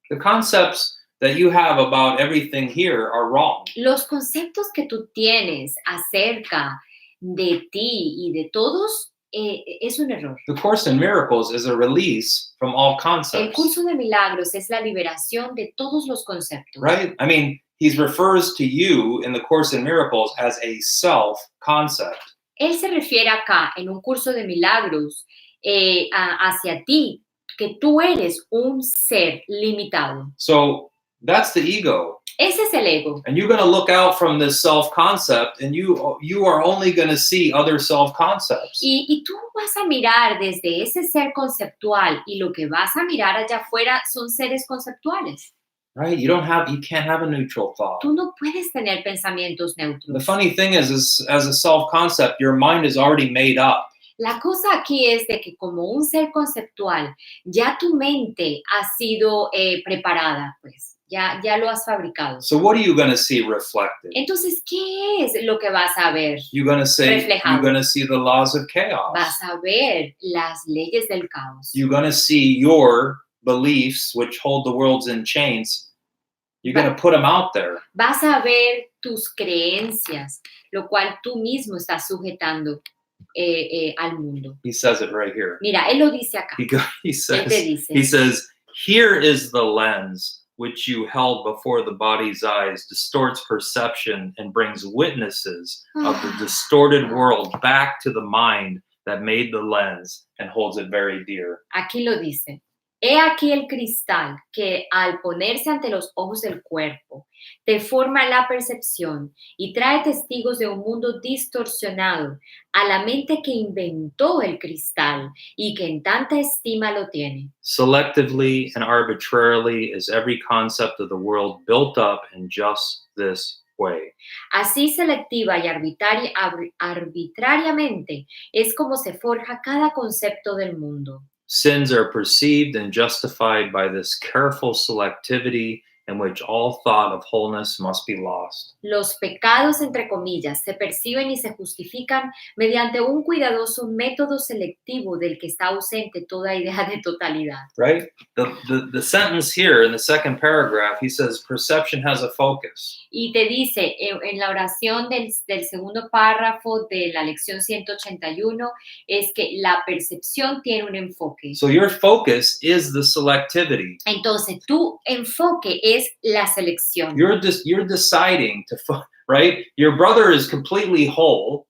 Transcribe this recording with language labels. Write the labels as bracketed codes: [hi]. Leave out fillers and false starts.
[en] The concepts that you have about everything here are wrong. [es] Los conceptos que tú tienes acerca de ti y de todos es un error. [en] The Course in Miracles is a release from all [es] El [en] concepts. [es] curso de milagros es la liberación de todos los conceptos. [en] Right? I mean, he refers to you in the Course in Miracles as a self-concept. [es] Él se refiere acá en un curso de milagros hacia ti, que tú eres un ser limitado. [en] So that's the ego. [es] Ese es el ego. [en] And you're going to look out from this self-concept and you are only going to see other self-concepts. [es] Y tú vas a mirar desde ese ser conceptual y lo que vas a mirar allá afuera son seres conceptuales. [en] Right? You can't have a neutral thought. [es] Tú no puedes tener pensamientos neutros. [en] The funny thing is as a self-concept, your mind is already made up. [es] La cosa aquí es de que como un ser conceptual, ya tu mente ha sido preparada, pues, ya lo has fabricado. [en] So what are you going to see reflected? [es] Entonces, ¿qué es lo que vas a ver? [en] You're going to [es] Reflejado. [en] see the laws of chaos. [es] Vas a ver las leyes del caos. [en] You're going to see your beliefs, which hold the world in chains. You're going to put them out there. [es] Vas a ver tus creencias, lo cual tú mismo estás sujetando al mundo. [en] He says it right here. [es] Mira, él lo dice acá. [en] He [es] Él te dice, [en] says, here is the lens which you held before the body's eyes, distorts perception and brings witnesses of the distorted world back to the mind that made the lens and holds it very dear. [es] Aquí lo dice. He aquí el cristal que al ponerse ante los ojos del cuerpo deforma la percepción y trae testigos de un mundo distorsionado a la mente que inventó el cristal y que en tanta estima lo tiene. [en] Selectively and arbitrarily is every concept of the world built up in just this way. [es] Así selectiva y arbitrariamente es como se forja cada concepto del mundo. [en] Sins are perceived and justified by this careful selectivity in which all thought of wholeness must be lost. [es] Los pecados, entre comillas, se perciben y se justifican mediante un cuidadoso método selectivo del que está ausente toda idea de totalidad. [en] Right? The sentence here in the second paragraph, he says perception has a focus. [es] Y te dice en la oración del segundo párrafo de la lección 181 es que la percepción tiene un enfoque. [en] So your focus is the selectivity. [es] Entonces, tu enfoque es la selección. [en] You're deciding to, right? Your brother is completely whole,